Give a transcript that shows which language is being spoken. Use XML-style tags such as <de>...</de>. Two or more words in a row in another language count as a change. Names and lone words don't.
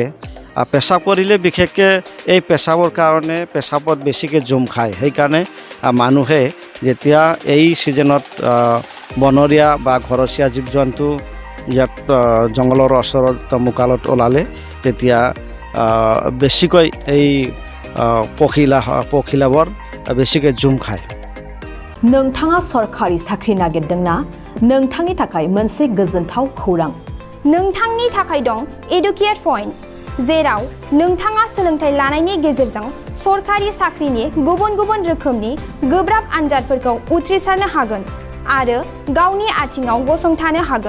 <as>পেচাব কৰিলে বিশেষকৈ এই পেচাবৰ কাৰণে পেচাবত বেছিকৈ জুম খায়। সেইকাৰণে মানুহে যেতিয়া এই ছিজনত বনৰীয়া বা ঘৰচীয়া জীৱ জন্তু ইয়াত জংঘলৰ ওচৰত মুকালত ওলালে তেতিয়া বেছিকৈ এই পখিলাবোৰ বেছিকৈ জুম খায়।</as> <brx>नोंथाङा सरखारि साख्रि नागिरदोंना? नोंथांनि थाखाय मोनसे गोजोनथाव खौरां। नोंथांनि थाखाय दं एडुकेट पॉइंट, जेराव नोंथाङा सोलोंथाइ लानायनि गेजेरजों सरखारि साख्रिनि गुबुन गुबुन रोखोमनि गोब्राब आनजादफोरखौ उथ्रिसारनो हागोन आरो गावनि आथिङाव गसंथानो हागोन।</brx>